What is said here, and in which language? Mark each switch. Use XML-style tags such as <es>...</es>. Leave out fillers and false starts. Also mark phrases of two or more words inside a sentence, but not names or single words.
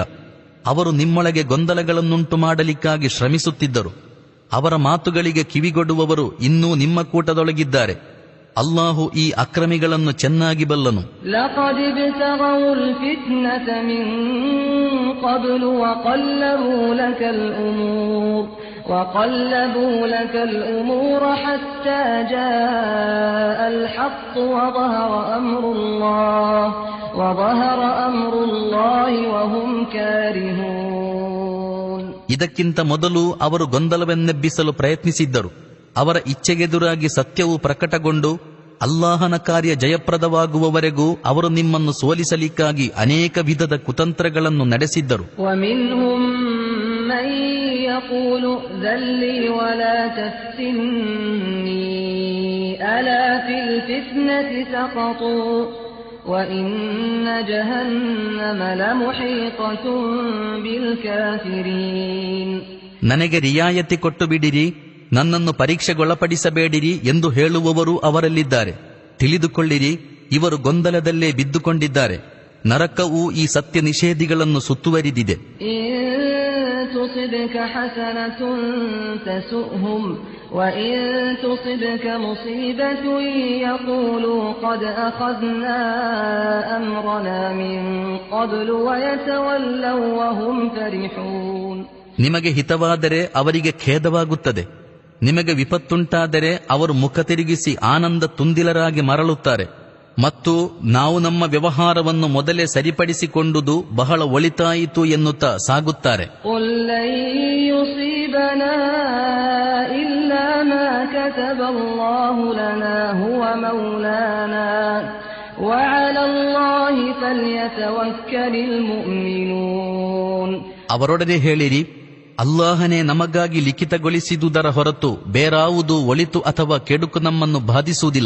<kn>ಅವರು ನಿಮ್ಮೊಳಗೆ ಗೊಂದಲಗಳನ್ನುಂಟು ಮಾಡಲಿಕ್ಕಾಗಿ ಶ್ರಮಿಸುತ್ತಿದ್ದರು. ಅವರ ಮಾತುಗಳಿಗೆ ಕಿವಿಗೊಡುವವರು ಇನ್ನೂ ನಿಮ್ಮ ಕೂಟದೊಳಗಿದ್ದಾರೆ. ಅಲ್ಲಾಹು ಈ ಅಕ್ರಮಿಗಳನ್ನು ಚೆನ್ನಾಗಿ ಬಲ್ಲನು.</kn> <ar>لقد ابتغوا الفتنة من قبل وقلبوا لك الأمور حتى جاء الحق وظهر أمر الله وهم كارهون.</ar> <kn>ಇದಕ್ಕಿಂತ ಮೊದಲು ಅವರು ಗೊಂದಲವನ್ನೆಬ್ಬಿಸಲು ಪ್ರಯತ್ನಿಸಿದ್ದರು. ಅವರ ಇಚ್ಛೆಗೆದುರಾಗಿ ಸತ್ಯವು ಪ್ರಕಟಗೊಂಡು ಅಲ್ಲಾಹನ ಕಾರ್ಯ ಜಯಪ್ರದವಾಗುವವರೆಗೂ ಅವರು ನಿಮ್ಮನ್ನು ಸೋಲಿಸಲಿಕ್ಕಾಗಿ ಅನೇಕ ವಿಧದ ಕುತಂತ್ರಗಳನ್ನು ನಡೆಸಿದ್ದರು.</kn> <ar>من يقول ائذن لي ولا تفتني ألا في الفتنة سقطوا وإن جهنم لمحيطة بالكافرين.</ar> <kn>ನನಗೆ ರಿಯಾಯತಿ ಕೊಟ್ಟು ಬಿಡಿರಿ, ನನ್ನನ್ನು ಪರೀಕ್ಷೆಗೊಳಪಡಿಸಬೇಡಿರಿ ಎಂದು ಹೇಳುವವರು ಅವರಲ್ಲಿದ್ದಾರೆ. ತಿಳಿದುಕೊಳ್ಳಿರಿ, ಇವರು ಗೊಂದಲದಲ್ಲೇ ಬಿದ್ದುಕೊಂಡಿದ್ದಾರೆ. ನರಕವು ಈ ಸತ್ಯ ನಿಷೇಧಿಗಳನ್ನು ಸುತ್ತುವರಿದಿದೆ.</kn> <ar>تصبك حسنة تسؤهم وإن تصبك مصيبة يقولوا قد أخذنا أمرنا من قبل ويتولوا وهم فرحون.</ar> <kn>ನಿಮಗೆ ಹಿತವಾದರೆ ಅವರಿಗೆ ಖೇದವಾಗುತ್ತದೆ, ನಿಮಗೆ ವಿಪತ್ತುಂಟಾದರೆ ಅವರು ಮುಖ ತಿರುಗಿಸಿ ಆನಂದ ತುಂದಿಲರಾಗಿ ಮರಳುತ್ತಾರೆ. ಮತ್ತು ನಾವು ನಮ್ಮ ವ್ಯವಹಾರವನ್ನು ಮೊದಲೇ ಸರಿಪಡಿಸಿಕೊಂಡುದು ಬಹಳ ಒಳಿತಾಯಿತು ಎನ್ನುತ್ತಾ ಸಾಗುತ್ತಾರೆ. ಅವರೊಡನೆ ಹೇಳಿರಿ, ಅಲ್ಲಾಹನೇ ನಮಗಾಗಿ ಲಿಖಿತಗೊಳಿಸಿದುದರ ಹೊರತು ಬೇರಾವುದು ಒಳಿತು ಅಥವಾ ಕೆಡುಕು ನಮ್ಮನ್ನು ಬಾಧಿಸುವುದಿಲ್ಲ.</kn>